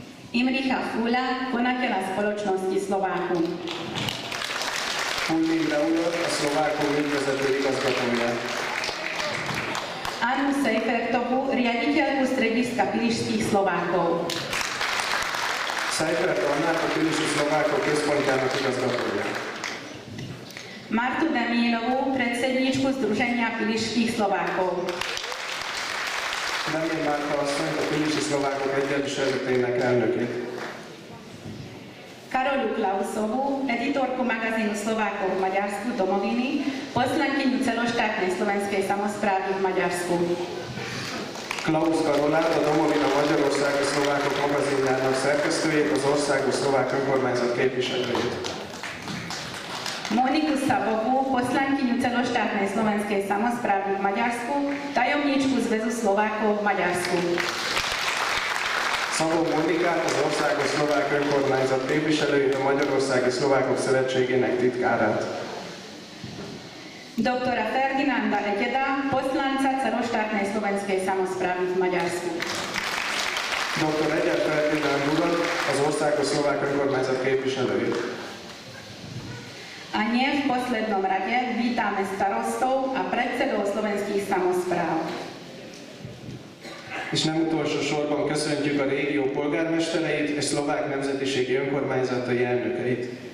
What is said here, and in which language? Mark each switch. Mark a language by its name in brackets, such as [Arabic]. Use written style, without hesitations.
[Slovak] Imricha Fula, konateľa spoločnosti Slovákum. [Hungarian] Fulmin Raulat, a Szlovákum ügyvezető igazgatója. [Slovak] Annu Sejfertovú, riaditeľku strediska Pilišských Slovákov. [Hungarian] Sejfert Annát, a Pilisi Szlovákok központjának igazgatója. [Slovak] Martu Demínovú, predsedníčku Združenia Pilišských Slovákov. [Hungarian] Demén Márta asszonyt, a Pilisi Szlovákok Egyesületének elnökét. [Slovak] Karolu Klausovú, editorku magazínu Slovákov v Maďarsku Domoviny, poslankyňu celoštátnej slovenskej samosprávy v Maďarsku. [Hungarian] Klaus Karolát, a Domovina Magyarországi Szlovákok magazinjának szerkesztőjét, az Országos Szlovák Önkormányzat képviselőjét. [Slovak] Moniku Sabovú, poslankyňu celoštátnej slovenskej samosprávy v Maďarsku, tajomníčku Zväzu Slovákov v Maďarsku. [Hungarian] Szabó Monikát, az Országos Szlovák Önkormányzat képviselőjét, a Magyarországi Szlovákok Szövetségének titkárát. [Slovak] Doktora Ferdinanda Egyeda, poslanca celoštátnej slovenskej samosprávy v Maďarsku. [Hungarian] Dr. Egyed Ferdinánd urat, az Országos Szlovák Önkormányzat képviselőjét. [Slovak] A nie v poslednom rade vítame starostov a predsedov slovenských samospráv. [Hungarian] És nem utolsó sorban köszöntjük a régió polgármestereit és szlovák nemzetiségi önkormányzatai elnökeit.